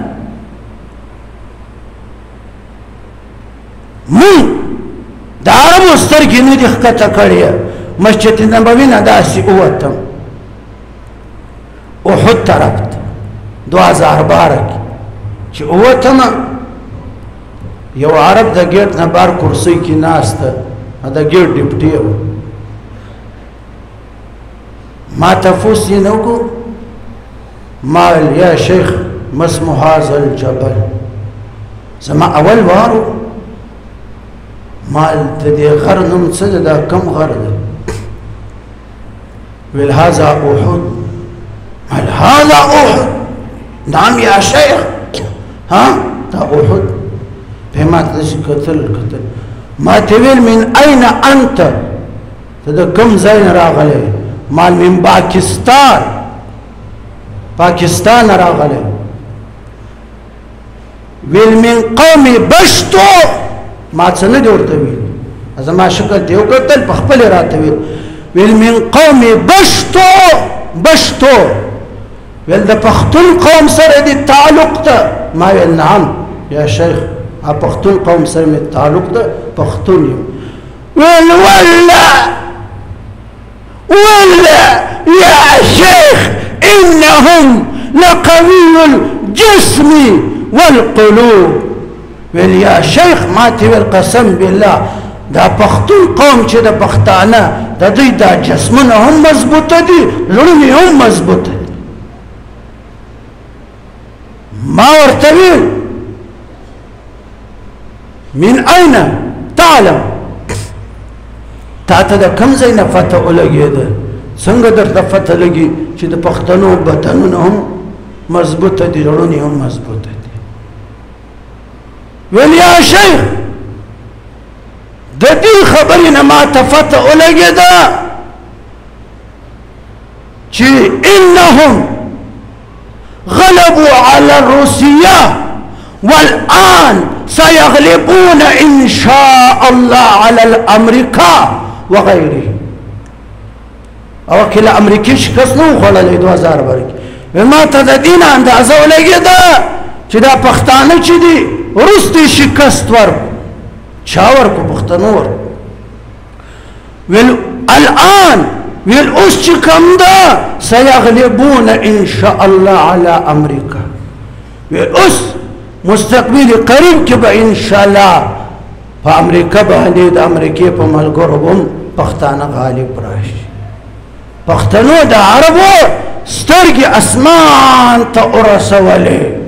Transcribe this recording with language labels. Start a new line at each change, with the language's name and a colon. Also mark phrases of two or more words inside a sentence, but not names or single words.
Pashto: مونږ د عربو سترګې نه دي ښکته کړې مسجد نبوي نه داسې ووتم احد طرف ته 2012 کې چې ووتم یو عرب د ګیټ نه بار کرسۍ کې ناسته د ګیټ ډیپټي و ما تفوس یې نه وکړو ما ویل
Arabic: یا شیخ ما اسم هذا الجبل
Pashto: زما اول وارو ما د دې غر نوم څه دی دا کوم غر دی ویل
Arabic: هذا احد قال هذا احد نعم يا شيخ
Pashto: ها دا احد په ما ته کتل ما ته ویل
Arabic: من اين انت
Pashto: ته د کوم ځای نه راغلی
Arabic: مال من
Pashto: پاکستان راغلی ویل
Arabic: من قوم بشتو
Pashto: ما څه نه دی ورته ویل زما شکل دی وکتل په خپل راته ویل
Arabic: من قوم
Pashto: بشتو ویل د پښتون قوم سره دی تعلق ته ما ویل
Arabic: نعم یا شیخ
Pashto: پښتون قوم سره می تعلق ده پښتون یم ویل
Arabic: ولا يا شيخ إنهم لقوي الجسم والقلوب
Pashto: ویل
Arabic: یا شیخ
Pashto: ما ته ویل
Arabic: قسم بالله
Pashto: دا پښتون قوم چې د پښتانه د دوی دا جسمونه هم مضبوطه دي زړونه هم مضبوطه دي ما ورته ویل
Arabic: من أين تعلم
Pashto: تا ته د کوم ځای نه فتح ولګېده څنګه درته فتح لګي چې د پښتنو بدنونه هم مضبوطه دي زړونه هم مضبوطه دي ویل
Arabic: یا شیخ
Pashto: د دې خبرې نه ما ته فتح ولګېده چې
Arabic: انهم غلبوا على الروسيه والآن سيغلبون إن شاء الله على الأمريكا وغيره
Pashto: او کله امریکای شکست نو خوړلې 2012 ما ته د دین اندازه ولګېده چې دا پښتانه چې دي وروستي شکست ورکړو چا ورکړو پښتنو ورکړو ویل الآن ویل اوس چې کوم ده
Arabic: سيغلبون إن شاء الله على أمريكا
Pashto: ویل اوس مستقبل قریب کې به
Arabic: ان شاء الله
Pashto: په امریکا باندې د امریکای په ملګرو هم پښتانه غالب راشي پښتنو د عربو سترګې اسمان ته ورسولې